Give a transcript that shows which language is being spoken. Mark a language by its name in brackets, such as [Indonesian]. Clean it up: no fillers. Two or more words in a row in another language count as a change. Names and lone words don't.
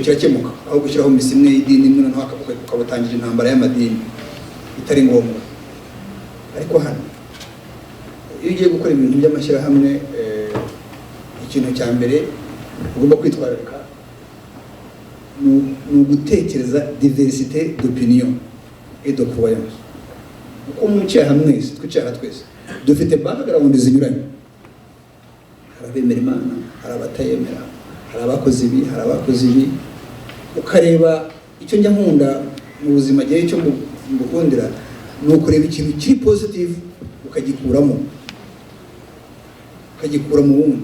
[Kinyarwanda] Aho gushyiraho misa imwe y'idini imwe, noneho ukabutangira intambara y'amadini. bitari ngombwa. Ariko hano iyo ugiye gukora ibintu by'amashyirahamwe ikintu cya mbere ugomba kwitwararika ni ugutekereza [French] diversité d'opinion et de croyance. [Kinyarwanda] Uko mwicaye hamwe mwese, twicaye aha twese dufite background zinyuranye. Hari abemera Imana, hari abatayemera, hari abakoze ibi, hari abakoze ibi. Ukareba icyo njya nkunda mu buzima gihe cyo mbukundira ni ukureba ikintu kiri positive ukagikuramo mu wundi.